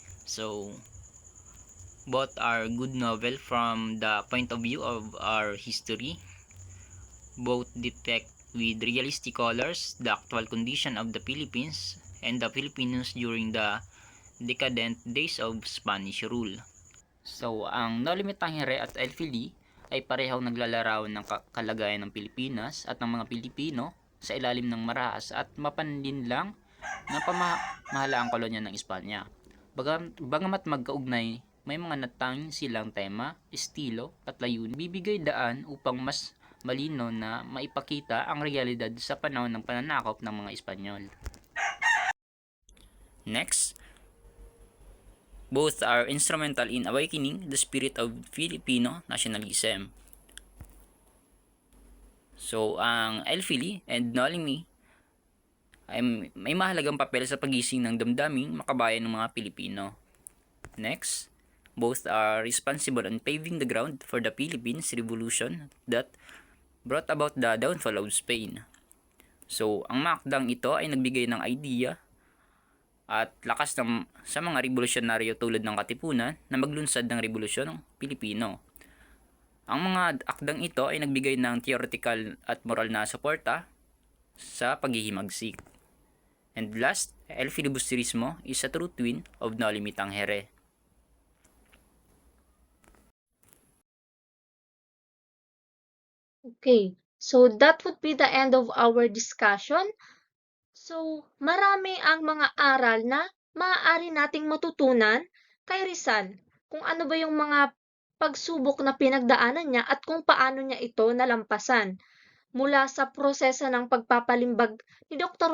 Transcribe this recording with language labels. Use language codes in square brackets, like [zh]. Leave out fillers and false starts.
[en] So, both are good novel from the point of view of our history. Both depict with realistic colors the actual condition of the Philippines and the Filipinos during the decadent days of Spanish rule. [tl] So, ang Noli Me Tangere at El Fili ay parehong naglalarawan ng kalagayan ng Pilipinas at ng mga Pilipino sa ilalim ng marahas at mapanlinlang na pamahalaang kolonya ng Espanya. Bagamat magkaugnay, may mga natanging silang tema, estilo at layunin bibigay daan upang mas malino na maipakita ang realidad sa panahon ng pananakop ng mga Espanyol. [en] Next, both are instrumental in awakening the spirit of Filipino nationalism. [tl] So, ang El Fili and Noli Me ay may mahalagang papel sa pagising ng damdaming makabayan ng mga Pilipino. [en] Next, both are responsible in paving the ground for the Philippines Revolution that brought about the downfall of Spain. [tl] So, ang makdang ito ay nagbigay ng idea at lakas sa mga revolusyonaryo tulad ng Katipunan na maglunsad ng Revolusyon Pilipino. Ang mga akdang ito ay nagbigay ng theoretical at moral na suporta sa paghihimagsik. [en] And last, El Filibusterismo is a true twin of Noli Me Tangere. Okay, so that would be the end of our discussion. [tl] So, marami ang mga aral na maaari nating matutunan kay Rizal, kung ano ba yung mga pagsubok na pinagdaanan niya at kung paano niya ito nalampasan. Mula sa proseso ng pagpapalimbag ni Dr.